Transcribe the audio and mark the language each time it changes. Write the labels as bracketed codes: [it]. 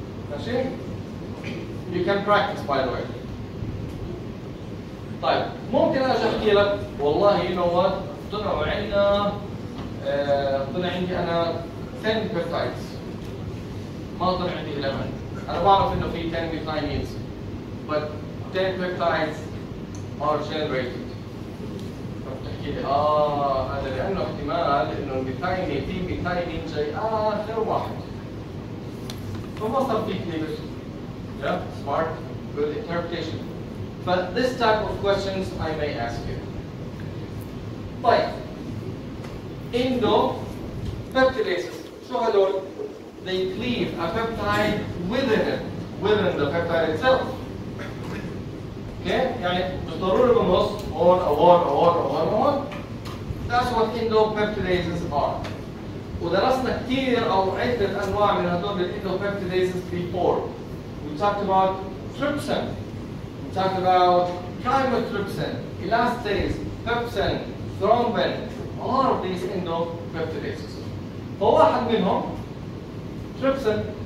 [ar] ماشي؟ [en] You can practice by the way. [ar] طيب ممكن اجي احكي لك والله [en] you know what [ar] طلعوا عندنا طلع عندي انا 10 peptides ما طلع عندي 11. انا بعرف انه في [en] 10 methionines but 10 peptides are generated. [ar] بتحكي لي هذا لانه احتمال انه الميثايونين في ميثايونين جاي اخر واحد فما صار في كليفج. [en] Yeah, smart, good interpretation. But this type of questions I may ask you. [ar] طيب [en] endopeptidases [ar] شو هدول؟ [en] They cleave a peptide within the peptide itself. Okay? [ar] يعني بالضرورة بالنص هون أو هون أو هون أو هون أو هون. [en] That's what endopeptidases are. [ar] ودرسنا كثير أو عدة أنواع من هدول endopeptidases before. [en] We talked about trypsin. We talked about chymotrypsin, elastase, pepsin, thrombin. All of these endopeptidases. [ar] فواحد منهم trypsin.